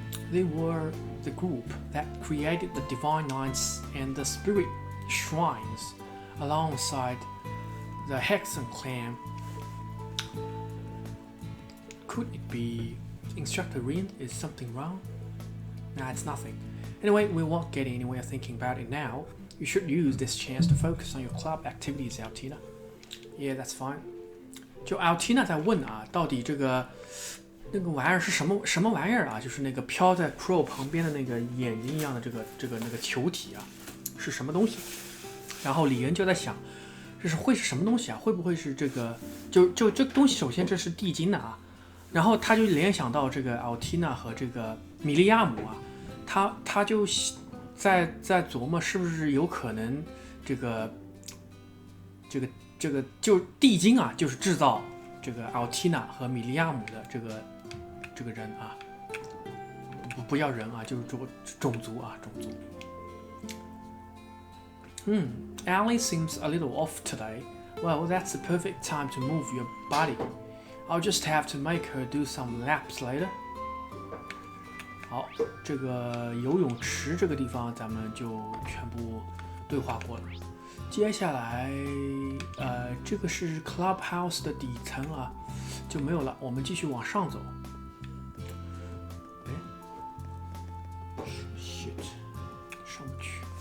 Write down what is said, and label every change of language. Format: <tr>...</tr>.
<en>They were the group that created the divine nights and the spirit shrines alongside the Hexen clan. Could it be Instructor Rin? Is something wrong? Nah, it's nothing. Anyway, we won't get anywhere thinking about it now. You should use this chance to focus on your club activities, Altina. Yeah, that's fine.</en> <zh>就 Altina 在问啊，到底这个那个玩意儿是什么玩意儿啊？就是那个飘在 Crow 旁边的那个眼睛一样的那个球体啊，是什么东西？然后李恩就在想，这是会是什么东西啊？会不会是这个？就这个东西，首先这是地精的啊，然后他就联想到这个 Altina 和这个米利亚姆啊，他就在琢磨是不是有可能这个就地精啊，就是制造这个 Altina 和米利亚姆的这个人啊，不叫人啊，就是种族啊，种族。</zh> <en>Allie seems a little off today. Well, that's the perfect time to move your body. I'll just have to make her do some laps later.</en> <zh>好，这个游泳池这个地方咱们就全部对话过了。接下来，这个是 Clubhouse 的底层啊，就没有了。我们继续往上走。哎 ，shit， 上不去。</zh>